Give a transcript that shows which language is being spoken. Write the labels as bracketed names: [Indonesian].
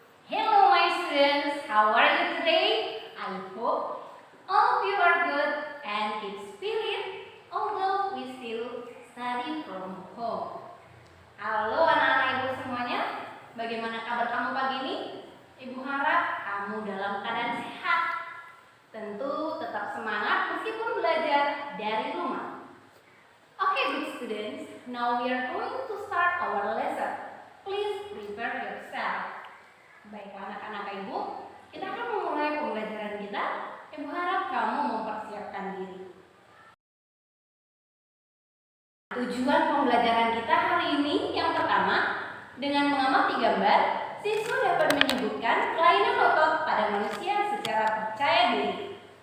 [English] Hello my students, how are you today? I hope all of you are good and keep spirit although we still study from home. [Indonesian] Halo anak-anak ibu semuanya, bagaimana kabar kamu pagi ini? Ibu harap kamu dalam keadaan sehat. Tentu tetap semangat meskipun belajar dari rumah. [English] Okay good students, now we are going to start our lesson. Please prepare yourself. [Indonesian] Baiklah anak-anak ibu, kita akan memulai pembelajaran kita. Ibu harap kamu mempersiapkan diri. Tujuan pembelajaran kita hari ini yang pertama, dengan mengamati gambar, siswa dapat menyebutkan kelainan otot pada manusia secara percaya diri.